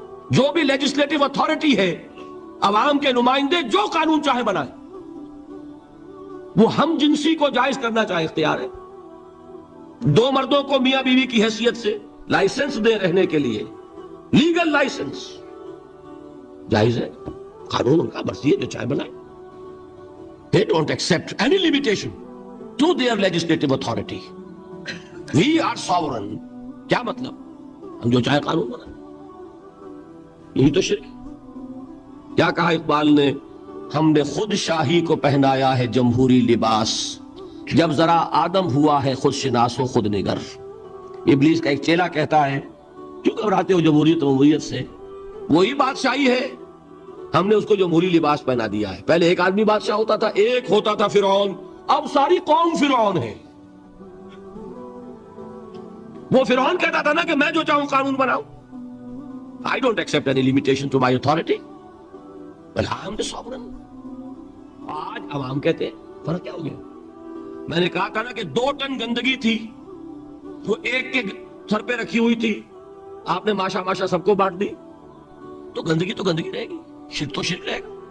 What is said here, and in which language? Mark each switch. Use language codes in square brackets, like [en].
[ur] جو بھی legislative authority ہے، عوام کے نمائندے جو قانون چاہے بنائیں، وہ ہم جنسی کو جائز کرنا چاہے اختیار ہے. دو مردوں کو میاں بیوی کی حیثیت سے لائسنس دے رہنے کے لیے، لیگل لائسنس جائز ہے. قانون ان کا مرضی ہے، جو چاہے بنائے. [en] They don't accept any limitation to their legislative authority. We are sovereign. [ur] کیا مطلب؟ ہم جو چاہے قانون بنائیں. یہی تو شرک. کیا کہا اقبال نے؟ ہم نے خود شاہی کو پہنایا ہے جمہوری لباس، جب ذرا آدم ہوا ہے خود شناس و خود نگر. ابلیس کا ایک چیلا کہتا ہے کیوں گھبراتے ہو جمہوریت سے؟ وہی بادشاہی ہے، ہم نے اس کو جمہوری لباس پہنا دیا ہے. پہلے ایک آدمی بادشاہ ہوتا تھا، ایک ہوتا تھا فرعون، اب ساری قوم فرعون ہے. وہ فرعون کہتا تھا نا کہ میں جو چاہوں قانون بناؤں. [en] I don't accept any limitation to my authority. Well, I am the sovereign. [ur] آج عوام کہتے ہیں فرق کیا ہو گیا؟ میں نے کہا تھا نا کہ 2 ٹن گندگی تھی، وہ ایک کے سر پہ رکھی ہوئی تھی، آپ نے ماشا سب کو بانٹ دی، تو گندگی رہے گی، شرک تو شرک رہے گا.